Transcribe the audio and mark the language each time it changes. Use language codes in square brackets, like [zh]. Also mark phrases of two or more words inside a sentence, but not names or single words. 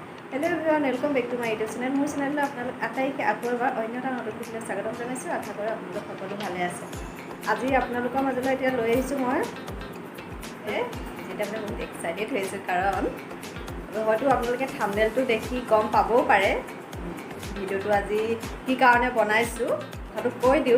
[en] hello everyone welcome back to my YouTube channel [as] মোৰ চেনেল আপোনালোক আটাইকে আকৌ এবাৰ অন্য এটা নতুন ভিডিঅ'ত স্বাগতম জনাইছোঁ। আশা কৰোঁ আপোনালোক সকলো ভালে আছে। আজি আপোনালোকৰ মাজলৈ এতিয়া লৈ আহিছোঁ মই যেটা মানে বহুত এক্সাইটেড হৈছোঁ কাৰণ হয়তো আপোনালোকে থাম্বনেলটো দেখি গম পাবও পাৰে ভিডিঅ'টো আজি কি কাৰণে বনাইছোঁ কথাটো কৈ দিওঁ।